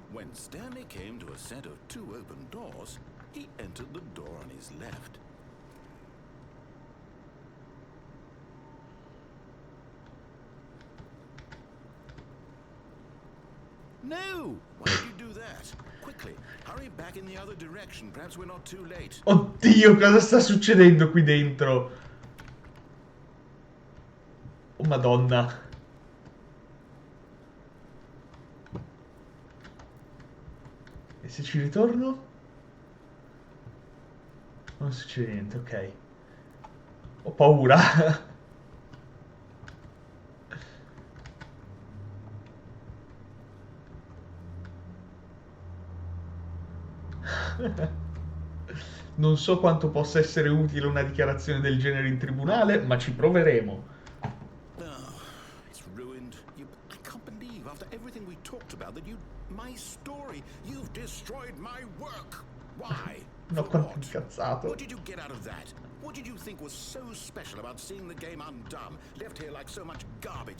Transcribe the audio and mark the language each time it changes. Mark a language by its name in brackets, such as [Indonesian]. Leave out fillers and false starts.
[English] When Stanley came to a set of 2 open doors, he entered the door on his left. No! Why did you do that? Quickly, hurry back in the other direction. Perhaps we're not too late. [Italian] Oddio, cosa sta succedendo qui dentro? Oh, Madonna. E se ci ritorno? Non succede niente, ok. Ho paura. Non so quanto possa essere utile una dichiarazione del genere in tribunale, ma ci proveremo. [English] Oh, it's ruined. I can't believe after everything we talked about that my story, you've destroyed my work. Why? [Italian] No, [English] For [Italian] quanto [English] what? [Italian] incazzato. [English] What did you get out of that? What did you think was so special about seeing the game undone, left here like so much garbage?